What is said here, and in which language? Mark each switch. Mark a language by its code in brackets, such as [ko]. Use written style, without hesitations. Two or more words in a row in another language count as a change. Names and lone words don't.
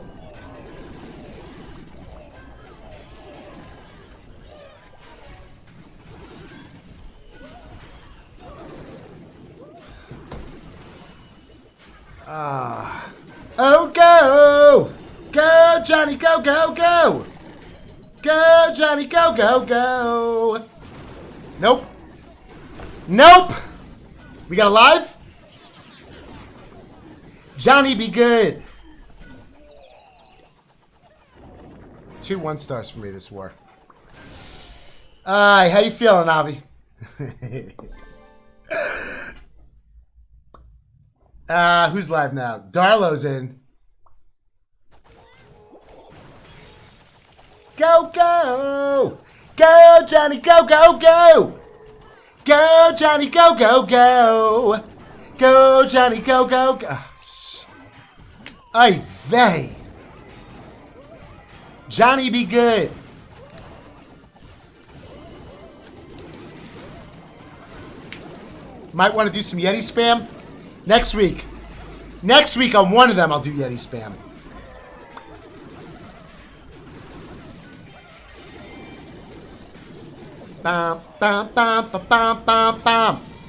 [en] Oh, go! Go, Johnny, go, go, go! Go, Johnny, go, go, go! Nope. Nope! We got a live? Johnny, be good. 2 1-stars for me this war. How you feeling, Avi? Who's live now? Darlow's in. Go, go! Go, Johnny, go, go, go! Go, Johnny, go, go, go! Go, Johnny, go, go, go! [yi] Ay vey! [en] Johnny, be good! Might want to do some Yeti spam next week. Next week on one of them, I'll do Yeti spam. Bam, bam, bam, bam, bam, bam, bam.